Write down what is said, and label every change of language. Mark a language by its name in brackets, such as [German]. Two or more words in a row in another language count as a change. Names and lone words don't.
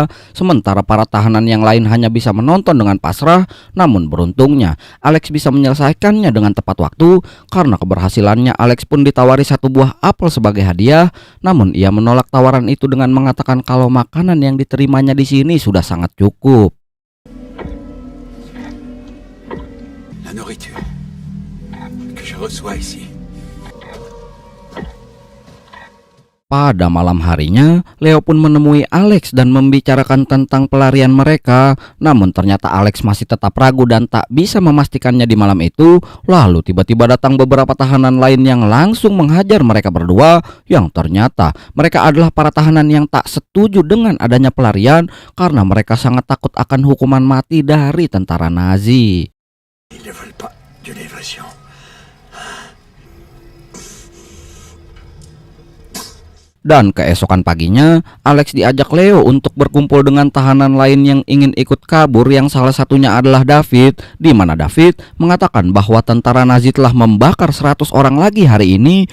[Indonesian] Sementara para tahanan yang lain hanya bisa menonton dengan pasrah. Namun beruntungnya Alex bisa menyelesaikannya dengan tepat waktu. Karena keberhasilannya, Alex pun ditawari 1 buah apel sebagai hadiah. Namun ia menolak tawaran itu dengan mengatakan kalau makanan yang diterimanya di sini sudah sangat cukup. [French] La nourriture que je reçois ici. [Indonesian] Pada malam harinya, Leo pun menemui Alex dan membicarakan tentang pelarian mereka. Namun ternyata Alex masih tetap ragu dan tak bisa memastikannya di malam itu. Lalu tiba-tiba datang beberapa tahanan lain yang langsung menghajar mereka berdua. Yang ternyata mereka adalah para tahanan yang tak setuju dengan adanya pelarian karena mereka sangat takut akan hukuman mati dari tentara Nazi. [French] Ils ne veulent pas de l'évasion. [Indonesian] Dan keesokan paginya, Alex diajak Leo untuk berkumpul dengan tahanan lain yang ingin ikut kabur, yang salah satunya adalah David, di mana David mengatakan bahwa tentara Nazi telah membakar 100 orang lagi hari ini.